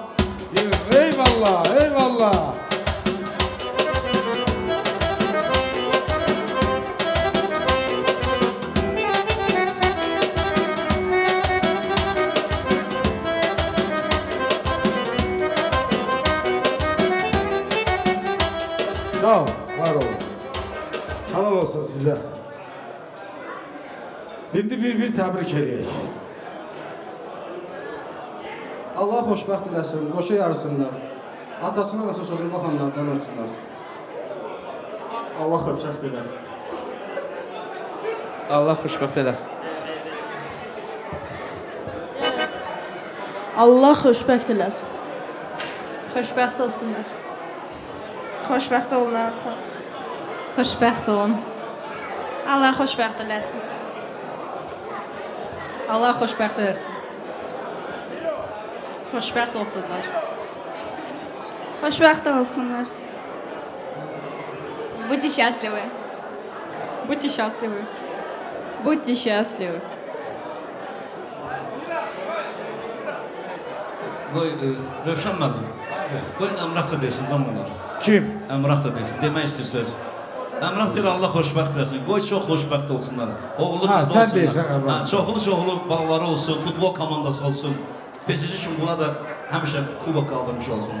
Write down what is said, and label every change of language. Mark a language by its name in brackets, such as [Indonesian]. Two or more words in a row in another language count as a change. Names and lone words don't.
[Azerbaijani] Eyvallah, eyvallah. Sağ ol, var olun. Halal olsun size. Şimdi bir təbrik eləyək. Allah xoşbəxt eləsin, qoşa yarısınlar. Atasına da sözünü baxanlardan olsunlar. Allah xoşbəxt eləsin. Allah xoşbəxt eləsin. Allah xoşbəxt eləsin. Xoşbəxt olsunlar. Xoşbəxt olun ata. Xoşbəxt olun. Allah xoşbəxt eləsin. Allah xoşbəxt eləsin. Xoşbəxt olsunlar. Xoşbəxt olsunlar. [Russian] Будьте счастливы. Будьте счастливы. Будьте счастливы. [Azerbaijani] Qoy, Rövşən müəllim. Qoy Əmrah da desin, bunlar. Kim? Əmrah da desin. Demək istəyir söz. Əmrah deyir Allah xoşbəxt eləsin. Qoy çox xoşbəxt olsunlar. Oğlu Ha, qızı sən olsunlar. deyirsən, Əmrah. Ha, çoxlu balaları olsun, futbol komandası olsun. PSG kimi buna da həmişə kubok qaldırmış olsunlar.